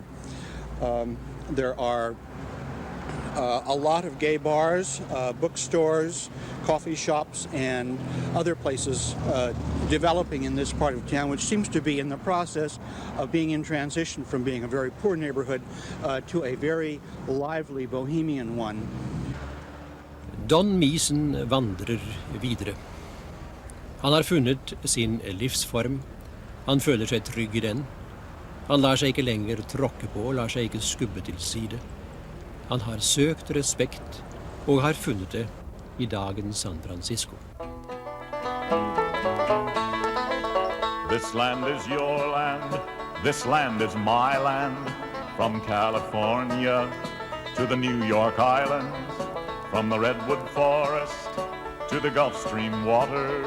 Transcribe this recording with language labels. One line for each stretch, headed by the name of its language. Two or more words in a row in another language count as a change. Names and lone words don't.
English: There are a lot of gay bars, bookstores, coffee shops, and other places developing in this part of town, which seems to be in the process of being in transition from being a very poor neighborhood to a very lively bohemian one.
Norwegian: Don Miesen vandrer videre. Han har funnet sin livsform. Han føler seg trygg i den. Han lar seg ikke lenger tråkke på, lar seg ikke skubbe til side. Han har søkt respekt og har funnet det i dagens San Francisco.
English: This land is your land, this land is my land, from California to the New York Islands, from the redwood forest to the Gulf Stream waters.